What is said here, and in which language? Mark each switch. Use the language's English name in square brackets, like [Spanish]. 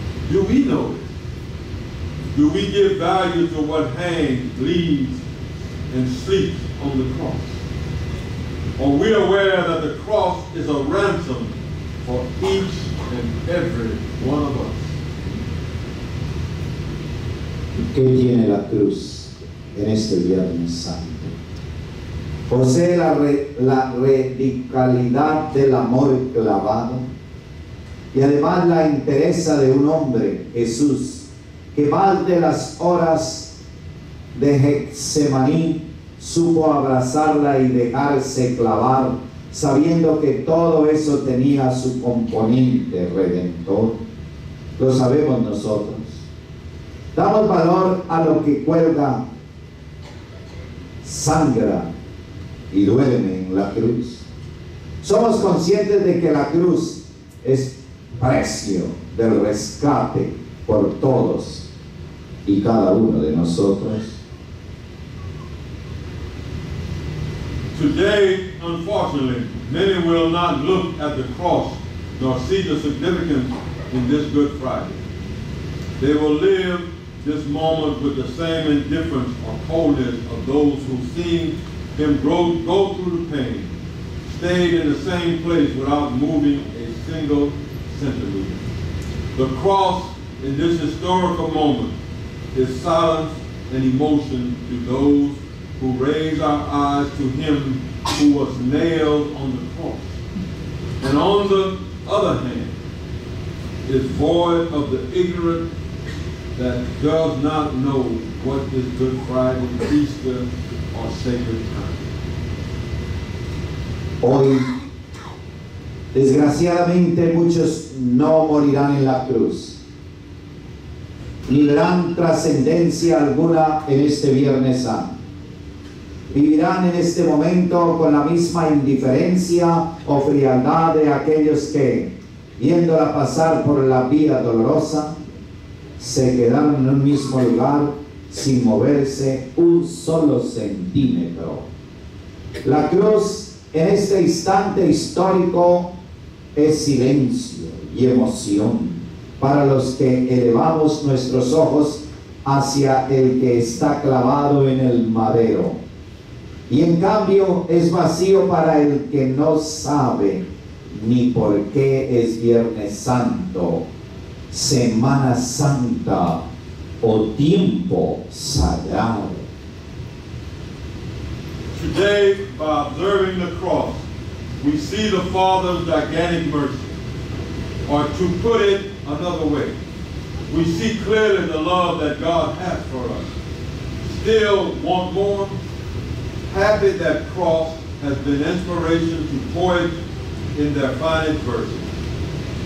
[English] Do we know it? Do we give value to what hangs, bleeds, and sleeps on the cross? Are we aware that the cross is a ransom for each and every one of us? [Spanish] ¿Qué tiene la cruz en este Viernes Santo? Posee la radicalidad del amor clavado y además la entereza de un hombre, Jesús, que más de las horas de Getsemaní supo abrazarla y dejarse clavar, sabiendo que todo eso tenía su componente redentor. Lo sabemos nosotros. Damos valor a lo que cuelga, sangra y duele en la cruz. Somos conscientes de que la cruz es precio del rescate por todos y cada uno de nosotros. [English] Today, unfortunately, many will not look at the cross nor see the significance in this Good Friday. They will live this moment with the same indifference or coldness of those who seen him go through the pain, stayed in the same place without moving a single centimeter. The cross in this historical moment is silence and emotion to those who raise our eyes to him who was nailed on the cross. And on the other hand, is void of the ignorant that does not know what is Good Friday, Easter, or sacred time. [Spanish] Hoy, desgraciadamente, muchos no morirán en la cruz, ni darán trascendencia alguna en este Viernes Santo. Vivirán en este momento con la misma indiferencia o frialdad de aquellos que, viéndola pasar por la vía dolorosa, se quedaron en un mismo lugar sin moverse un solo centímetro. La cruz en este instante histórico es silencio y emoción para los que elevamos nuestros ojos hacia el que está clavado en el madero. Y en cambio es vacío para el que no sabe ni por qué es Viernes Santo, Semana Santa o tiempo sagrado. [English] Today, by observing the cross, we see the Father's gigantic mercy. Or to put it another way, we see clearly the love that God has for us. Still want more? Happy that cross has been inspiration to poets in their finest verses.